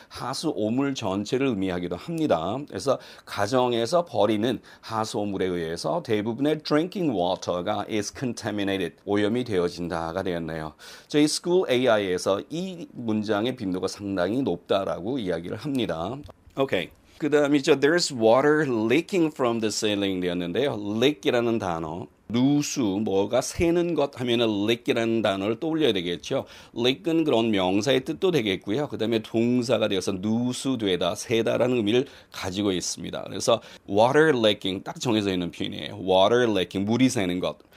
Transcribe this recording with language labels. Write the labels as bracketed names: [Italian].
[Korean] 하수오물 전체를 의미하기도 합니다. 그래서 가정에서 버리는 하수오물에 의해서 대부분의 [English] drinking water [Korean] 가 [English] is contaminated, [Korean] 오염이 되어진다가 되었네요. 저희 School AI에서 이 문장의 빈도가 상당히 높다라고 이야기를 합니다. 오케이. 그 다음이죠. [English] There's water leaking from the ceiling [Korean] 되었는데요. leak이라는 단어. 누수, 뭐가 새는 것 하면은 leak이라는 단어를 떠올려야 되겠죠. leak은 그런 명사의 뜻도 되겠고요. 그 다음에 동사가 되어서 누수되다, 새다라는 의미를 가지고 있습니다. 그래서 [English] water leaking [Korean] 딱 정해져 있는 표현이에요. water leaking, 물이 새는 것.